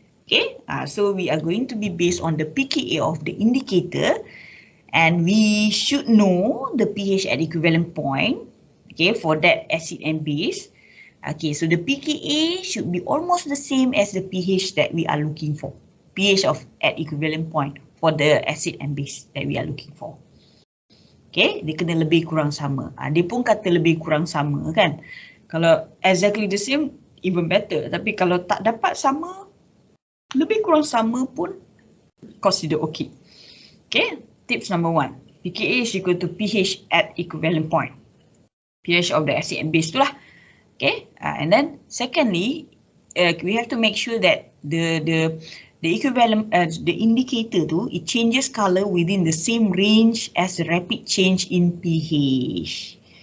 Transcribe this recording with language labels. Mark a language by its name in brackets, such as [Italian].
[English] Okay, so we are going to be based on the pKa of the indicator, and we should know the pH at equivalent point. Okay, for that acid and base. Okay, so the pKa should be almost the same as the pH that we are looking for. pH at equivalent point for the acid and base that we are looking for. [Malay] Okay, dia kena lebih kurang sama. Dia pun kata lebih kurang sama kan. Kalau [English] exactly the same, even better. [Malay] Tapi kalau tak dapat sama, lebih kurang sama pun consider okay. [English] Okay, tips number 1. pKa is equal to pH at equivalent point. pH of the acid and base [Malay] itulah. [English] Okay, and then secondly, we have to make sure that the equivalent, the indicator tu, it changes color within the same range as the rapid change in pH.